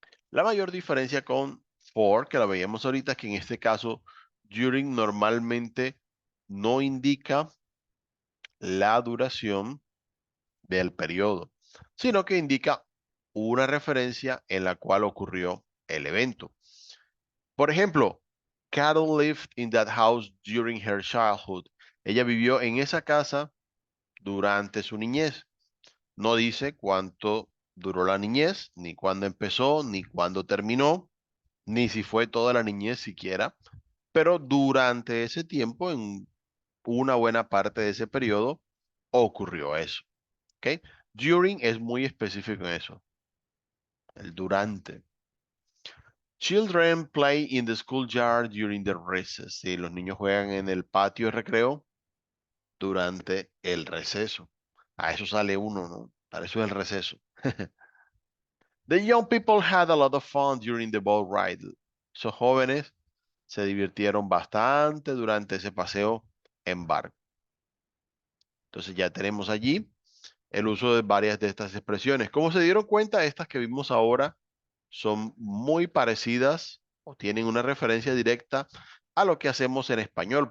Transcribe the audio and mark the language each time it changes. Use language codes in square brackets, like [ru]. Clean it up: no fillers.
[es] La mayor diferencia con for, que la veíamos ahorita, es que en este caso during normalmente no indica la duración del periodo, sino que indica una referencia en la cual ocurrió el evento. Por ejemplo, [en] Carol lived in that house during her childhood. [es] Ella vivió en esa casa durante su niñez. No dice cuánto duró la niñez, ni cuándo empezó, ni cuándo terminó, ni si fue toda la niñez siquiera, pero durante ese tiempo, en una buena parte de ese periodo, ocurrió eso. ¿Ok? During es muy específico en eso, el durante. [en] Children play in the schoolyard during the recess. [es] Sí, los niños juegan en el patio de recreo durante el receso. A eso sale uno, ¿no? Para eso es el receso. [en] The young people had a lot of fun during the boat ride. [es] Esos jóvenes se divirtieron bastante durante ese paseo en barco. Entonces ya tenemos allí el uso de varias de estas expresiones. Como se dieron cuenta, estas que vimos ahora son muy parecidas o tienen una referencia directa a lo que hacemos en español.